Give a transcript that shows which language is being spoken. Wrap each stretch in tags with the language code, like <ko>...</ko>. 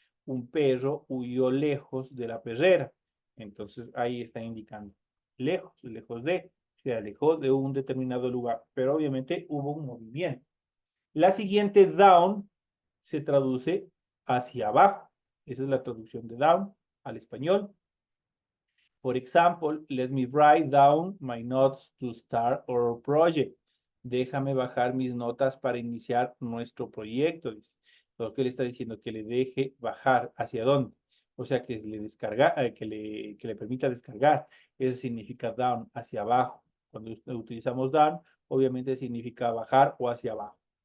<es>Un perro huyó lejos de la perrera. Entonces ahí está indicando lejos, lejos de. Se alejó de un determinado lugar, pero obviamente hubo un movimiento. La siguiente, down, se traduce hacia abajo. Esa es la traducción de down al español.</es> <en>For example, let me write down my notes to start our project.</en> <es>Déjame bajar mis notas para iniciar nuestro proyecto. Lo que le está diciendo que le deje bajar. ¿Hacia dónde? O sea, que le descarga, que le permita descargar. Eso significa down, hacia abajo. Cuando utilizamos down, obviamente significa bajar o hacia abajo.</es>